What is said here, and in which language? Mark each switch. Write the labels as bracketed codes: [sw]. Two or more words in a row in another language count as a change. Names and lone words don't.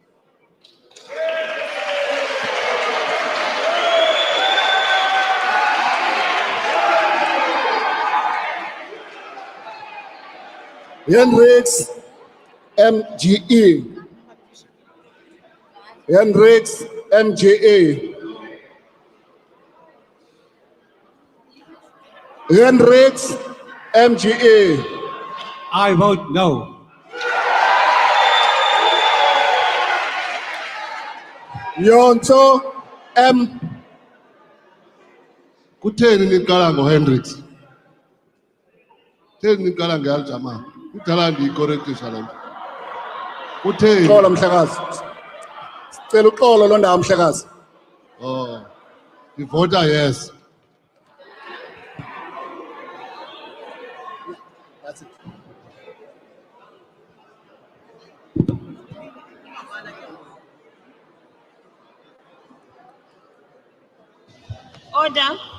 [en] Hendricks MGE. Hendricks MGA. Hendricks MGA. I vote no. [xh] Yonto M. Kutheni niqala ngoHendricks? Kutheni niqala ngeAljama? Kudala ndiyicorrectisha le nto. Kutheni? Xolo mhlekazi. Sicela uxolo lo ndawo mhlekazi. Oh. Ndivota yes. [en] That's it. Order.